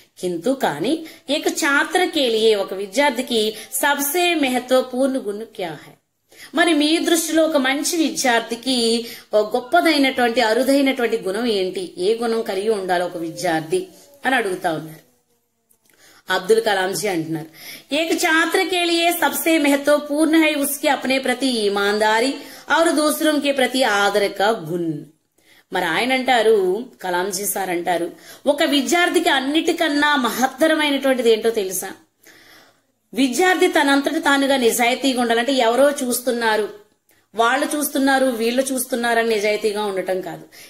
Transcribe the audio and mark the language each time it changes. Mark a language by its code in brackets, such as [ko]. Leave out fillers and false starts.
[hi] కింతు కానీ ఏక ఛాత్ర కే లియే, [te] ఒక విద్యార్థికి [hi] సబ్సే మహత్వపూర్ణ గుణ క్యా హై? [te] మరి మీ దృష్టిలో ఒక మంచి విద్యార్థికి గొప్పదైనటువంటి అరుదైనటువంటి గుణం ఏంటి? ఏ గుణం కలిగి ఉండాలి ఒక విద్యార్థి అని అడుగుతా ఉన్నారు. అబ్దుల్ కలాం జీ అంటున్నారు, [hi] ఏక छात्र के लिए सबसे महत्वपूर्ण है उसके अपने प्रति ईमानदारी और दूसरों के प्रति आदर का गुण. [te] మరి ఆయన అంటారు, కలాంజీ సార్ అంటారు, ఒక విద్యార్థికి అన్నిటికన్నా మహత్తరమైనటువంటిది ఏంటో తెలుసా? విద్యార్థి తనంతటి తానుగా నిజాయితీగా ఉండాలంటే ఎవరో చూస్తున్నారు, వాళ్ళు చూస్తున్నారు, వీళ్ళు చూస్తున్నారని నిజాయితీగా ఉండటం కాదు.